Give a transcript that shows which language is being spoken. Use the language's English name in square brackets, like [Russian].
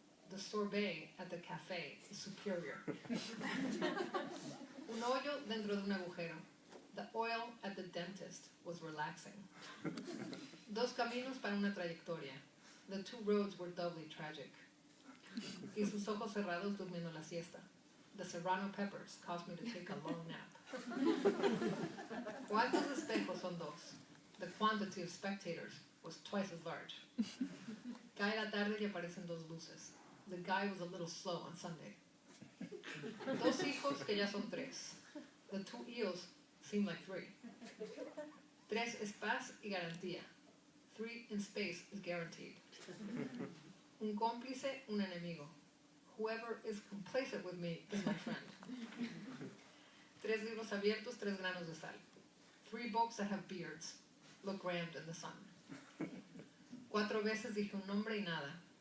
[English] The sorbet at the café is superior. [Spanish] Un hoyo dentro de un agujero. [English] The oil at the dentist was relaxing. [Spanish] 2 caminos para una trayectoria. [English] The 2 roads were doubly tragic. [Spanish] Y sus ojos cerrados durmiendo la siesta. [English] The serrano peppers caused me to take a long nap. [Spanish] ¿Cuántos espejos son 2? [English] The quantity of spectators was twice as large. [Spanish] Cae la tarde y aparecen 2 luces. [English] The guy was a little slow on Sunday. [Spanish] 2 hijos que ya son 3. [English] The 2 hijos seem like 3. [Spanish] 3 es paz y garantía. [English] 3 in space is guaranteed. [Spanish] Un cómplice, un enemigo. [English] Whoever is complacent with me is my friend. [Spanish] 3 libros abiertos, 3 granos de sal. [English] 3 books that have beards. Look grand in the sun. [Spanish] 4 veces dije un nombre y nada.